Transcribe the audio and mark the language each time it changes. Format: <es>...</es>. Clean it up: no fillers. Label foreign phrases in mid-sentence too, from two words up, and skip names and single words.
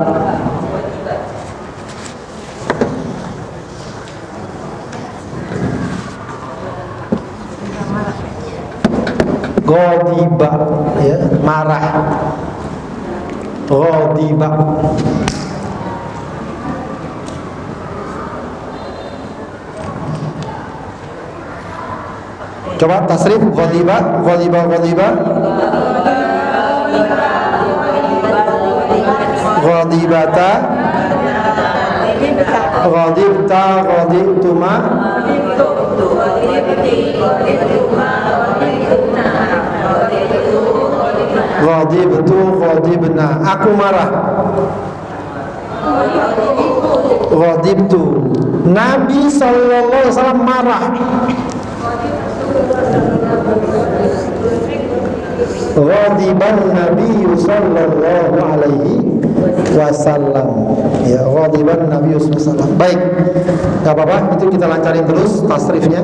<id>Ghadiba, ya, marah. Ghadiba. Coba tasrif</id> <ar>غضب غضب غضب. غضبتَ غضبتِ غضبتما. غضبتُ غضبنا.</ar> <id>Aku marah.</id> <ar>Ghadibtu.</ar> <id>Nabi</id> <ar>صلى الله عليه وسلم</ar> <id>marah.</id> <ar>غضب النبي صلى الله عليه وسلم. Ya, غضب النبي صلى الله عليه وسلم.</ar> <id>Baik. Enggak apa-apa, itu kita lancarin terus tasrifnya.</id>